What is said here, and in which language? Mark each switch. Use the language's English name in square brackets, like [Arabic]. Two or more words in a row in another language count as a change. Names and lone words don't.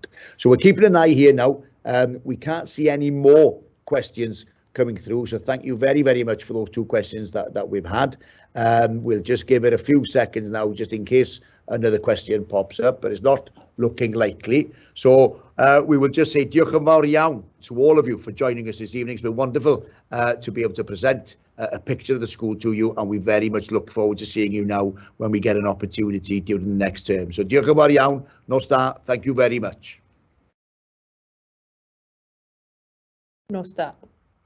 [English] So we're keeping an eye here now. We can't see any more questions coming through, so thank you very, very much for those 2 questions that we've had. We'll just give it a few seconds now, just in case another question pops up, but it's not looking likely. So we will just say [Welsh] diolch yn fawr iawn [English] to all of you for joining us this evening. It's been wonderful to be able to present a picture of the school to you, and we very much look forward to seeing you now when we get an opportunity during the next term. So [Welsh] diolch yn fawr iawn, nos da, [English] thank you very much. [Welsh] Nos da.